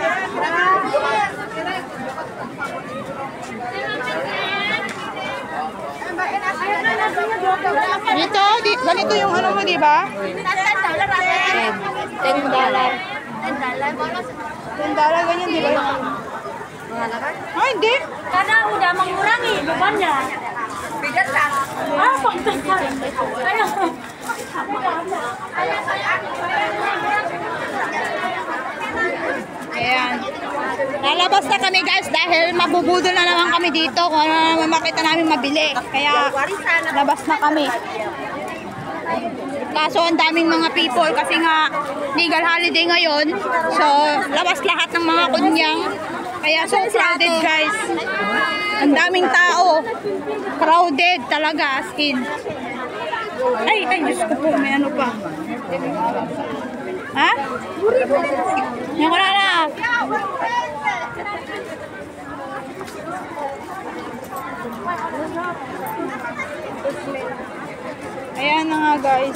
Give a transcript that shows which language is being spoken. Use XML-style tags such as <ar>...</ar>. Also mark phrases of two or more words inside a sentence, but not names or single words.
<tl>Dito, ganito yung ano mo, di ba? $10. $10, ganyan, di ba? Ah, hindi.</tl> <id>Karena udah mengurangi bebannya. Beda kan? Ah, pantesan. Ayo.</id> <tl>Ayan. Lalabas na kami guys dahil mabubudol na naman kami dito kung ano naman makita namin mabili. Kaya labas na kami. Kaso ang daming mga people kasi nga legal holiday ngayon. So labas lahat ng mga kunyang. Kaya</tl> <en>so crowded</en> <tl>guys. Ang daming tao. Crowded talaga</tl> <en>as in.</en> <tl>Ay, Diyos ko po, may ano pa. Ha? Yan ko na. Ayan na nga guys.</tl>